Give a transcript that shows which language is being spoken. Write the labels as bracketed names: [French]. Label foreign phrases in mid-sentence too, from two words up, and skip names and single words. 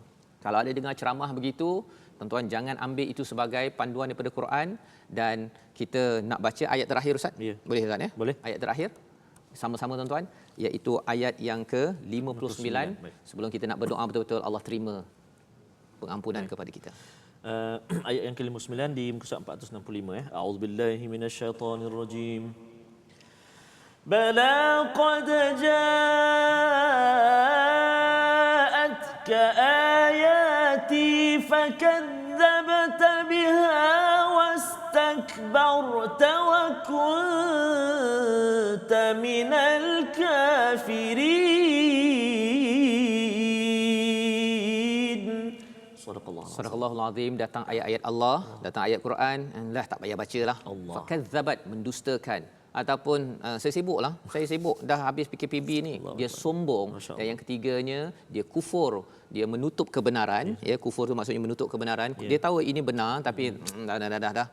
[Malay] Kalau ada dengar ceramah begitu, tuan-tuan jangan ambil itu sebagai panduan daripada Quran dan kita nak baca ayat terakhir Ustaz. Boleh Ustaz ya? Boleh. Ayat terakhir sama-sama tuan-tuan, iaitu ayat yang ke-59. Sebelum kita nak berdoa betul-betul Allah terima pengampunan kepada kita. Ayat yang ke-59 di muka surat 465 ya. [Arabic] أعوذ بالله من الشيطان الرجيم. بل قد جاءتك آياتي فكذبت بها واستكبرت وكنت من الكافرين. صدق الله العظيم. [Malay] Datang ayat-ayat Allah, datang ayat Quran, lah tak payah bacalah. Fakazzabat, mendustakan. Ataupun saya sibuk dah habis PKPB ni, dia sombong. Dan yang ketiganya dia kufur, dia menutup kebenaran. Ya, kufur tu maksudnya menutup kebenaran. Dia tahu ini benar tapi dah.